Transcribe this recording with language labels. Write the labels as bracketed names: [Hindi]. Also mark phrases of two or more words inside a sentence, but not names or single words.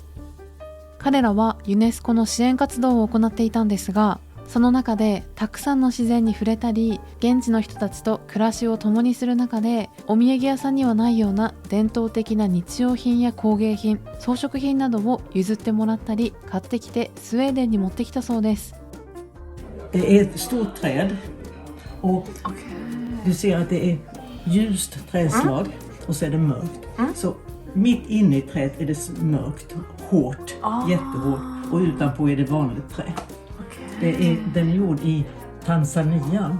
[Japanese] 彼らはユネスコの支援活動を行っていたんですが、その中でたくさんの自然に触れたり現地の人たちと暮らしを共にする中でお土産屋さんにはないような伝統的な日用品や工芸品、装飾品などを譲ってもらったり買ってきてスウェーデンに持ってきたそうです。 [Swedish] Det är ett stort träd och du ser att det är ljust trädslag och så är det mörkt. Så mitt inne i trädet är det mörkt, hårt, jättehårt och utanpå är det vanligt trä. Den är gjord i Tanzania.